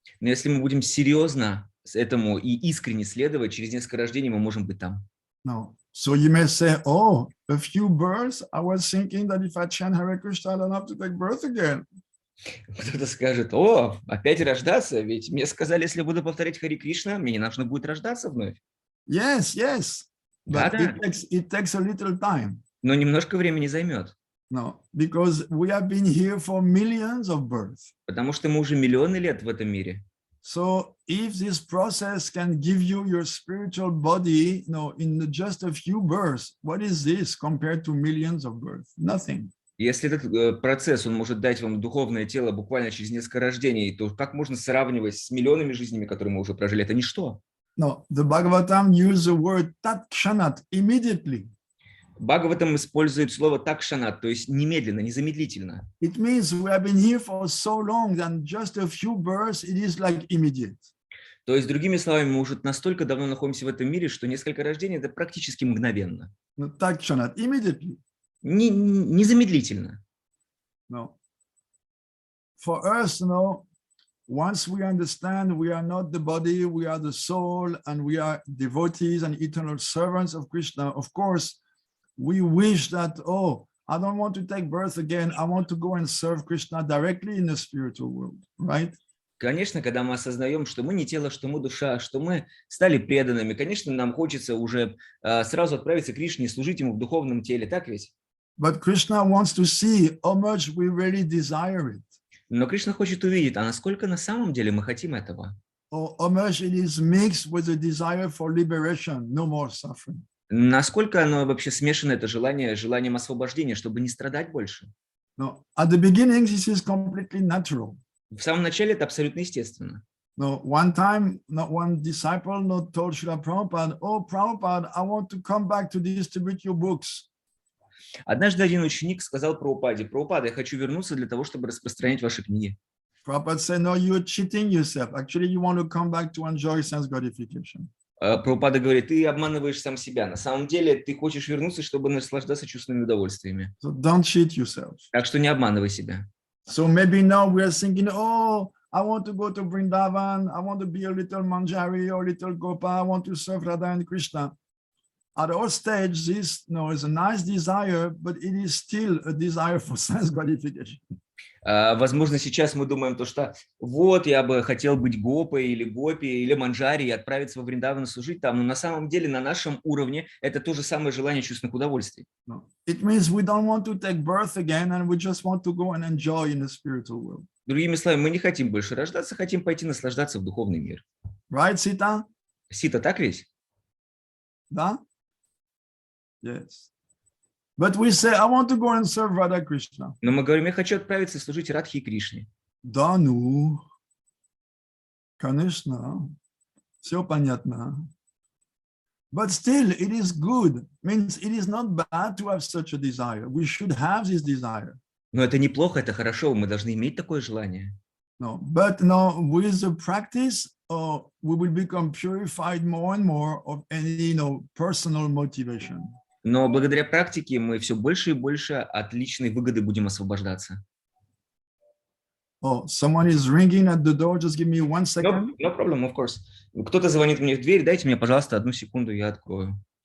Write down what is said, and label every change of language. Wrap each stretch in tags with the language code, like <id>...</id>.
<ru>Но если мы будем серьезно этому и искренне следовать, через несколько рождений мы можем быть там.</ru> <en>No. So you may say, oh, a few births, I was thinking that if I chant Hare Krishna, I don't have to take birth again.</en> <ru>Кто-то скажет, о, опять рождаться, ведь мне сказали, если я буду повторять Хари Кришна, мне не нужно будет рождаться вновь.</ru> <en>Yes, yes. But</en> <ru>Да-да.</ru> <en>it takes a little time.</en> <ru>Но немножко времени займет,</ru> <en>No, because we have been here for millions of births.</en> <ru>потому что мы уже миллионы лет в этом мире.</ru> <en>So if this process can give you your spiritual body, in just a few births, what is this compared to millions of births? Nothing.</en> <ru>Если этот процесс, он может дать вам духовное тело буквально через несколько рождений, то как можно сравнивать с миллионами жизнями, которые мы уже прожили? Это ничто.</ru> <en>No, the Bhagavatam uses the word takshanat, immediately.</en> <ru>Бхагаватам использует слово такшанат, то есть немедленно, незамедлительно.</ru> <en>It means we have been here for so long that just a few births, it is like immediate.</en> <ru>То есть, другими словами, мы уже настолько давно находимся в этом мире, что несколько рождений – это практически мгновенно.</ru> <en>No, takshanat, immediately.</en> <ru>Незамедлительно.</ru> <en>No. For us, once we understand we are not the body, we are the soul, and we are devotees and eternal servants of Krishna, of course, we wish that, oh, I don't want to take birth again. I want to go and serve Krishna directly in the spiritual world, right?</en> <ru>Конечно, когда мы осознаем, что мы не тело, что мы душа, что мы стали преданными, конечно, нам хочется уже сразу отправиться к Кришне и служить ему в духовном теле, так ведь?</ru> <en>But Krishna wants to see how much we really desire it.</en> <ru>Но Кришна хочет увидеть, а насколько на самом деле мы хотим этого.</ru> <en>Or how much it is mixed with the desire for liberation, no more suffering.</en> <ru>Насколько оно вообще смешано, это желание, желанием освобождения, чтобы не страдать больше.</ru> <en>No, at the beginning, this is completely natural.</en> <ru>В самом начале это абсолютно естественно.</ru> <en>No, one time, one disciple told Srila Prabhupada, oh, Prabhupada, I want to come back to distribute your books.</en> <ru>Однажды один ученик сказал Прабхупаде: Прабхупада, я хочу вернуться для того, чтобы распространять ваши книги.</ru> <en>Prabhupada said, no, you're cheating yourself. Actually, you want to come back to enjoy sense gratification.</en> <ru>Прабхупада говорит: ты обманываешь сам себя. На самом деле ты хочешь вернуться, чтобы наслаждаться чувственными удовольствиями.</ru> <en>So don't cheat yourself.</en> <ru>Так что не обманывай себя.</ru> <en>So maybe now we are thinking, oh, I want to go to Vrindavan. I want to be a little Manjari or little Gopa. I want to serve Radha and Krishna. At our stage, this is a nice desire, but it is still a desire for sense gratification.</en> <ru>Возможно, сейчас мы думаем то, что вот я бы хотел быть гопой или гопи или манджари и отправиться во Вриндаван служить там, но на самом деле на нашем уровне это то же самое желание чувственных удовольствий.</ru> <en>It means we don't want to take birth again and we just want to go and enjoy in the spiritual world.</en> <ru>Другими словами, мы не хотим больше рождаться, хотим пойти наслаждаться в духовный мир.</ru> <en>Right, Sita?</en> <ru>Сита, так ведь? Да?</ru> <en>Yes. But we say, I want to go and serve Radha Krishna.</en> <ru>Но мы говорим: я хочу отправиться и служить Радхе и Кришне. Да, ну, конечно, все понятно.</ru> <en>But still, it is good. Means it is not bad to have such a desire. We should have this desire.</en> <ru>Но это неплохо, это хорошо, мы должны иметь такое желание.</ru> <en>No, but no, with the practice, we will become purified more and more of any, personal motivation.</en> <ru>Но благодаря практике мы все больше и больше от личной выгоды будем освобождаться.</ru> <en>Oh, someone is ringing at the door. Just give me 1 second. No problem, of course.</en> <ru>Кто-то звонит мне в дверь. Дайте мне, пожалуйста, 1 секунду, я открою.</ru>